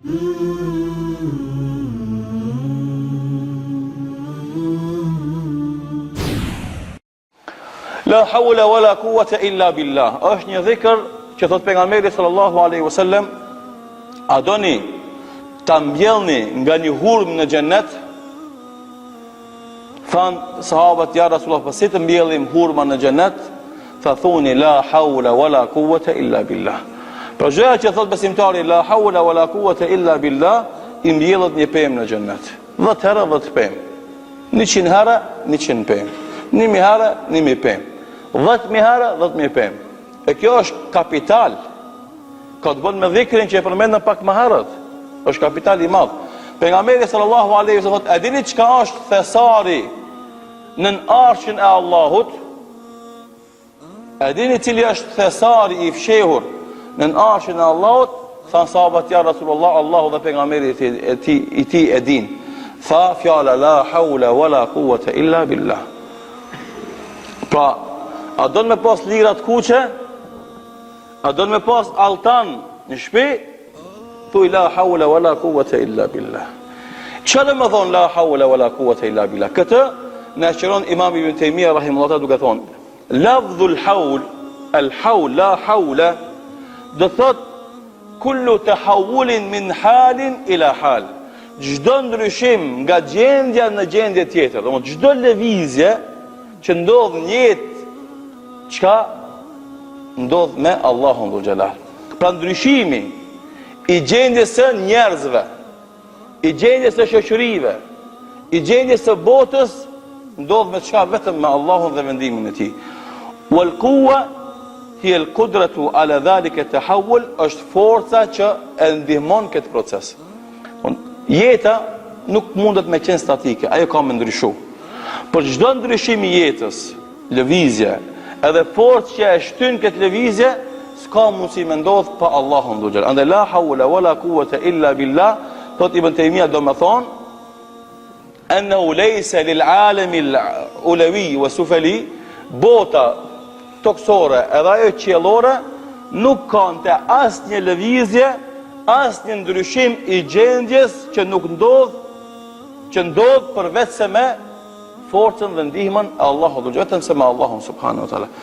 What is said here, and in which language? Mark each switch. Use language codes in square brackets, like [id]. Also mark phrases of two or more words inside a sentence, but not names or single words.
[ar] لا حول ولا قوة إلا بالله. [sq] Është një dhikr që thot pejgamberi [ar] صلى الله عليه وسلم, [sq] a doni ta mbjellni nga një hurmë në xhennet? Than sahabët, [ar] يا رسول الله, [sq] po si të mbjellim hurma në xhennet? Tha thuni [ar] لا حول ولا قوة إلا بالله. [sq] Për gjëja që thot besimtari [ar] لا حول ولا قوة إلا بالله, [sq] i mbjellet një pemë në xhennet. 10 herë 10 pemë. 100 herë 100 pemë. 1000 herë 1000 pemë. 10.000 herë 10.000 pemë. E kjo është kapital. Ka të bën me dhikrin që e përmendëm pak më herët. Është kapital i madh. Pejgamberi [ar] صلى الله عليه وسلم [sq] thotë, a dini çka është thesari nën arshin e Allahut? A dini cili është thesari i fshehur nën arshin e Allahut? Than sahabët, [ar] يا رسول الله, [sq] Allahu dhe pejgamberi i tij e din. Tha fjala [ar] لا حول ولا قوة إلا بالله. [sq] Pra, a do me pas lirat kuqe? A do me pas altan në shtëpi? Thuaj [ar] لا حول ولا قوة إلا بالله. [sq] Çfarë do të thonë [ar] لا حول ولا قوة إلا بالله? [sq] Këtë na shëron Imam Ibn Taymija rahimahullah duke thonë, [ar] لفظ الحول، الحول لا حول, [sq] do thot [ar] كل تحول من حال إلى حال. [sq] Çdo ndryshim nga gjendja në gjendje tjetër, domethënë çdo lëvizje që ndodh në jetë, çka ndodh me Allahun [ar] ذو الجلال. [sq] Pra ndryshimi i gjendjes së njerëzve, i gjendjes së shoqërive, i gjendjes së botës, ndodh me çka? Vetëm me Allahun dhe vendimin e tij. [ar] والقوة هي القدرة على ذلك التحول, [sq] është forca që e ndihmon këtë proces. Jeta nuk mundet me qenë statike, ajo ka me ndryshu. Për çdo ndryshim i jetës, lëvizje, edhe forcë që e shtyn këtë lëvizje, s'ka mundësi me ndodh pa Allahun [ar] ذو الجلال. [sq] Andaj [ar] لا حول ولا قوة إلا بالله, [sq] thot Ibn Taymija do me thonë, [ar] أنه ليس للعالم العلوي والسفلي, [sq] bota toksore edhe ajo qiellore nuk kanë të asë një lëvizje, asë një ndryshim i gjendjes që nuk ndodh, që ndodh përveç se me forcën dhe ndihmën e Allahut, vetëm se me Allahun [ar] سبحانه وتعالى.